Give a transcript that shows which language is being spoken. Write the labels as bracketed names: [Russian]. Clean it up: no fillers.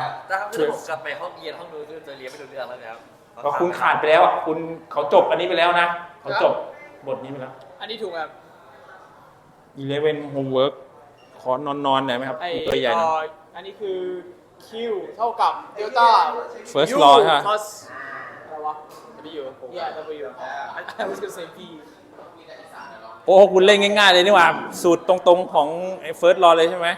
[Thai] ถ้าผมกลับไปห้องเรียนห้องนู้นจะเรียนไม่รู้เรื่องแล้วนะครับ ก็คุณขาดไปแล้วอ่ะคุณเขาจบอันนี้ไปแล้วนะเขาจบบทนี้ไปแล้ว อันนี้ถูกครับ 11 homework ขอนอนหน่อยไหมครับตัวใหญ่นะ อันนี้คือ Q เท่ากับเดลต้า first law ใช่ไหม [English] plus [Thai] อะไรวะ [English] W yeah W I was gonna say P [Thai] โอ้คุณเล่นง่ายๆเลยนี่หว่าสูตรตรงๆของไอ้ first law เลยใช่ไหม